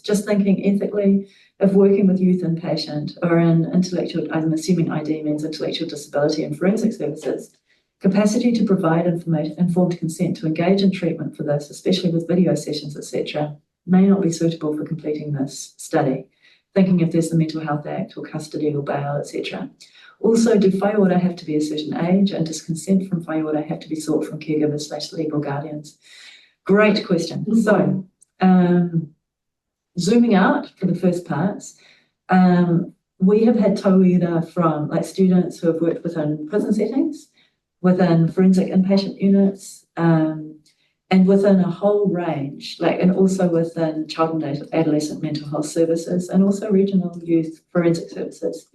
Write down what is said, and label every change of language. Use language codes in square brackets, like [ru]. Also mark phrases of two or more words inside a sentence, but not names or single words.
[en] Just thinking ethically, if working with youth inpatient or an intellectual, I'm assuming ID means intellectual disability and forensic services, capacity to provide informed consent to engage in treatment for this, especially with video sessions, etc., may not be suitable for completing this study. Thinking if there's the Mental Health Act or custody or bail, etc. Also, do [mi] whai ora [en] have to be a certain age, and does consent from [mi] whai ora [en] have to be sought from caregivers / legal guardians? Great question. So, zooming out for the first parts, we have had tauira from students who have worked within prison settings, within forensic inpatient units, and within a whole range, and also within child and adolescent mental health services, and also regional youth forensic services.